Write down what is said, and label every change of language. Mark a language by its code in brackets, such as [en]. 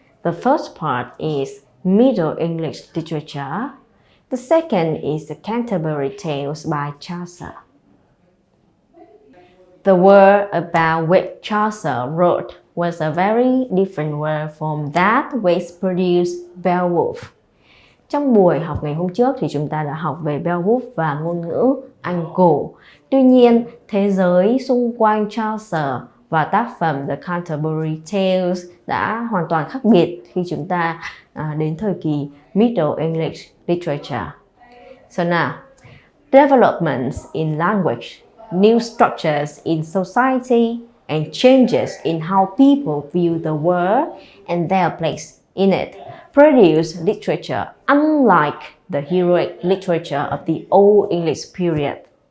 [en] The first part is Middle English literature. The second is the Canterbury Tales by Chaucer. The word about which Chaucer wrote was a very different word from that which produced Beowulf. [vi] Trong buổi học ngày hôm trước thì chúng ta đã học về Beowulf và ngôn ngữ Anh cổ. Tuy nhiên, thế giới xung quanh Chaucer và tác phẩm The Canterbury Tales đã hoàn toàn khác biệt khi chúng ta đến thời kỳ Middle English literature. [en] So now, developments in language, new structures in society, and changes in how people view the world and their place in it produce literature unlike the heroic literature of the Old English period.